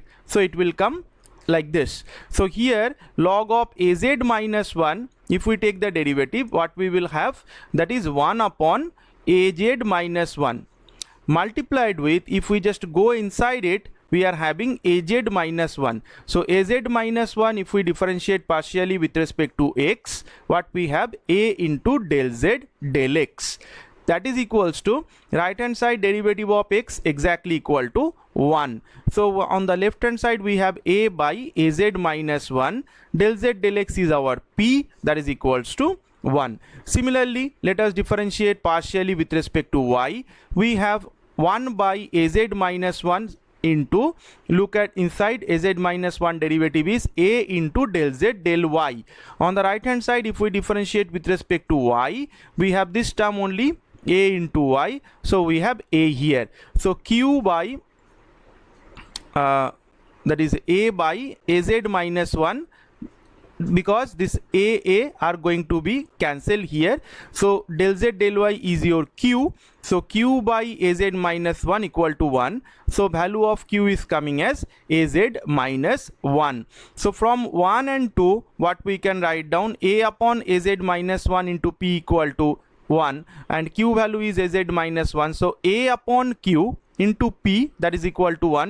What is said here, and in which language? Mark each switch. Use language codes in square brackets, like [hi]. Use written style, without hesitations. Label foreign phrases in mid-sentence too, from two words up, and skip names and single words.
[en] So it will come like this. So here log of az minus 1, if we take the derivative, what we will have, that is 1 upon az minus 1 multiplied with, if we just go inside it, we are having az minus 1. So az minus 1, if we differentiate partially with respect to x, what we have, a into del z del x. That is equals to right hand side derivative of x exactly equal to 1. So on the left hand side we have a by az minus 1, del z del x is our p, that is equals to 1. Similarly, let us differentiate partially with respect to y. We have 1 by az minus 1 into, look at inside, az minus 1 derivative is a into del z del y. On the right hand side, if we differentiate with respect to y, we have this term only, a into y, so we have a here. So q by that is a by az minus 1, because this a are going to be cancelled here, so del z del y is your q, so q by az minus 1 equal to 1, so value of q is coming as az minus 1. So from 1 and 2, what we can write down, a upon az minus 1 into p equal to 1, and q value is az minus 1, so a upon q into p, that is equal to 1.